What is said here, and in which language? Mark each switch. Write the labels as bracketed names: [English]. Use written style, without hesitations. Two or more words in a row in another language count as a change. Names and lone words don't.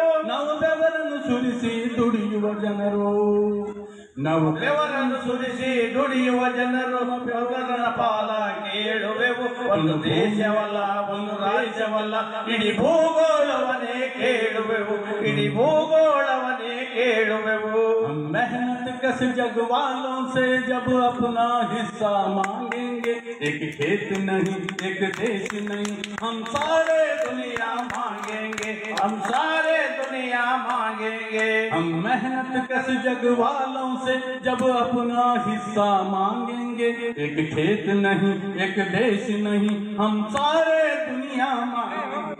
[Kannada] ನಾವು ಬೆವರನ್ನು ಸುರಿಸಿ ದುಡಿಯುವ ಜನರು, ನಾವು ಬೆವರನ್ನು ಸುರಿಸಿ ದುಡಿಯುವ ಜನರು. ಬೆವರನ ಪಾಲ ಕೇಳುವೆವು. ಒಂದು ದೇಶವಲ್ಲ, ಒಂದು ರಾಜ್ಯವಲ್ಲ, ಇಡೀ ಭೂಗೋಳವನ್ನೇ ಕೇಳುವೆವು, ಇಡೀ ಭೂಗೋಳವನ್ನೇ ಕೇಳುವೆವು. [Hindi] मेहनत कस जग वालों से जब अपना हिस्सा मांगेंगे, एक खेत नहीं एक देश नहीं, हम सारे दुनिया मांगेंगे, हम सारे दुनिया मांगेंगे. हम मेहनत कस जग वालों से जब अपना हिस्सा मांगेंगे, एक खेत नहीं एक देश नहीं, हम सारे दुनिया मांगेंगे,